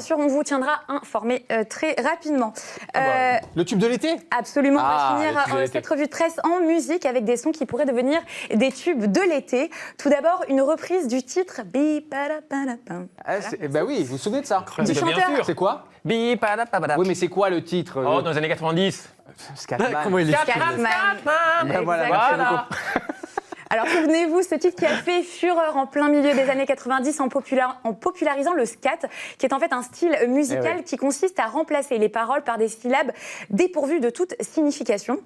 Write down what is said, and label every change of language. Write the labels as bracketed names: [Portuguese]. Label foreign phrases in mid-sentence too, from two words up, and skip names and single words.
[French] Et bien sûr, on vous tiendra informé très rapidement. Le tube de l'été? Absolument. On va le tube de finir l'été. cette revue de presse en musique avec des sons qui pourraient devenir des tubes de l'été. Tout d'abord, une reprise du titre Bi-pa-da-pa-da-pam. Bah oui, vous vous souvenez de ça? Du Bien chanteur. sûr. C'est quoi? Bi-pa-da-pa-da. Oui, mais c'est quoi le titre? Oh, dans les années 90. Scatman. Comment il est Scatman. Ben voilà, merci Exactement. beaucoup. Alors souvenez-vous, ce titre qui a fait fureur en plein milieu des années 90 en popularisant le scat, qui est en fait un style musical qui consiste à remplacer les paroles par des syllabes dépourvues de toute signification.